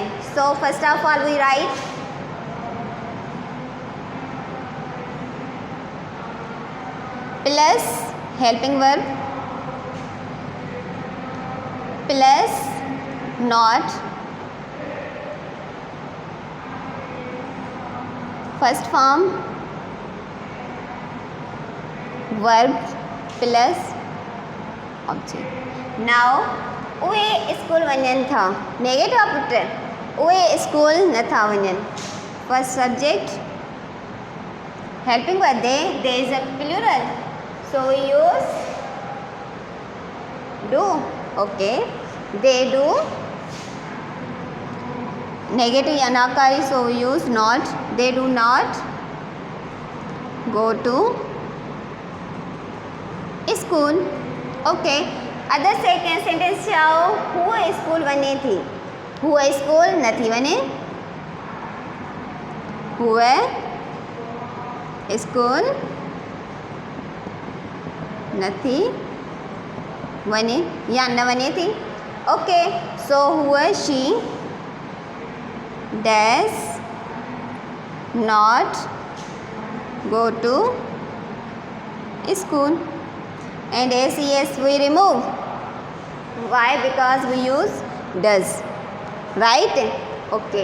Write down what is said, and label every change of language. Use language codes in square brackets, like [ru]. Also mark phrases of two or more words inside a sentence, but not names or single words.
[en] So first of all we write plus helping verb plus not first form verb plus object. [sd] नाउ उहे स्कूल वञनि था नेगेटिव पुट उहे स्कूल नथा वञनि। [en] First subject helping verb they is a plural so we use do. Okay they do negative [sd] या नाकारी [en] so we use not. They do not go to school. Okay other second sentence [sd] चओ हूअ स्कूल वञे थी। हूअ स्कूल नथी वञे। हूअ स्कूल नथी वञे या न वञे थी। [en] Okay so हूअ she dash not go to school and SES we remove. Why? Because we use does. Right? Okay.